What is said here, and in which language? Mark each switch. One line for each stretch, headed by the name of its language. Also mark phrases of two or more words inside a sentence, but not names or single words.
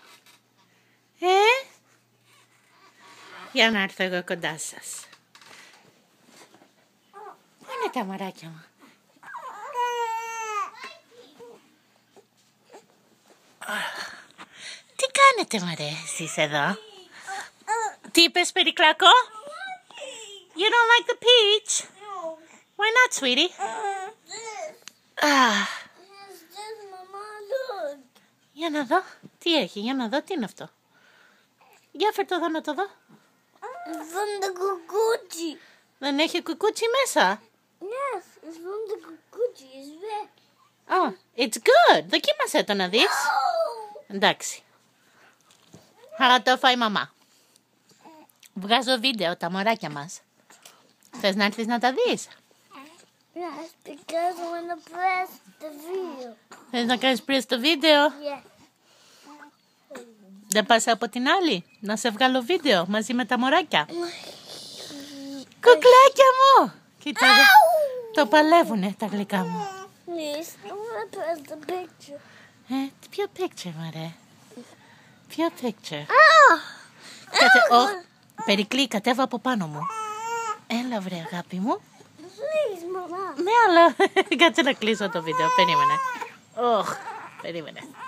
Greek: Για να έρθω εγώ κοντά σας. Πού είναι τα μωράκια μου? Τι κάνετε, μωρέ, εσείς εδώ? Τι είπες, Περικλάκο?
English: You don't like the peach? Why not, sweetie?
Greek: Για να δω. Τι έχει, για να δω, τι είναι αυτό. Για φέρ' το εδώ να το δω.
English: From the κουκούτσι.
Greek: Δεν έχει κουκούτσι μέσα.
English: Yes, it's from the κουκούτσι. It's red. Oh, it's good.
Greek: Δοκίμασέ το να δεις. Εντάξει. Θα το φάει η μαμά. Βγάζω βίντεο τα μωράκια μας. Θες να έρθεις να τα δεις?
English: Yes, because I want to press the video.
Greek: Θες να κάνεις press το βίντεο?
English: Yes.
Greek: Δεν πας από την άλλη να σε βγάλω βίντεο μαζί με τα μωράκια. Κουκλάκια μου! Κοίτα εδώ. Το παλεύουνε τα γλυκά μου.
English: Please, I want to press the picture.
Greek: Ποιο picture, μωρέ? Ποιο picture? Oh! Περικλή, κατέβα από πάνω μου. Έλα, βρε, αγάπη μου.
English: Please, Mama.
Greek: Ναι, αλλά κάτσε να κλείσω το βίντεο. Περίμενε. Περίμενε.